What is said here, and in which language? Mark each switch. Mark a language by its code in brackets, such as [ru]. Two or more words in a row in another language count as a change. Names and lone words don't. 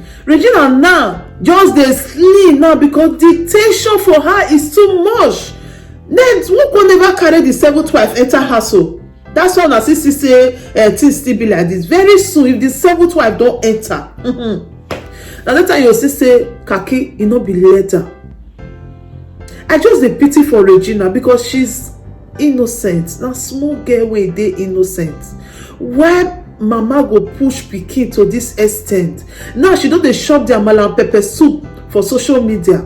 [pcm] Regina now just dey sleep now because the tension for her is too much. Then who can never carry the 7th wife enter household? That's why I see say things still be like this. Very soon, if the 7th wife don't enter, now that time you see say kaki, it no be letter. I just dey pity for Regina because she's innocent. Now small girl wey dey innocent. Why mama go push pikin to this extent? Now she don dey shop their amala and pepper soup for social media.